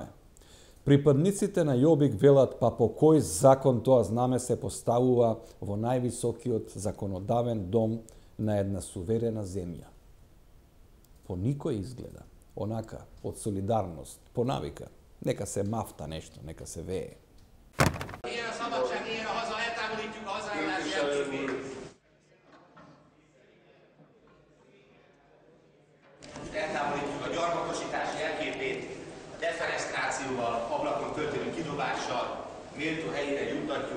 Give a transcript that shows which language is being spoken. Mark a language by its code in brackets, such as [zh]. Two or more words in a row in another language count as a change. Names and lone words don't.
[mk] Припадниците на Јобик велат, па по кој закон тоа знаме се поставува во највисокиот законодавен дом на една суверена земја? По никој изгледа, онака, од солидарност, по навика. Нека се мафта нешто, нека се вее. [hu] Eltávolítjuk a gyarmatosítás jelképét, a defenestrációval, ablakon történő kidobással, méltó helyére juttatjuk.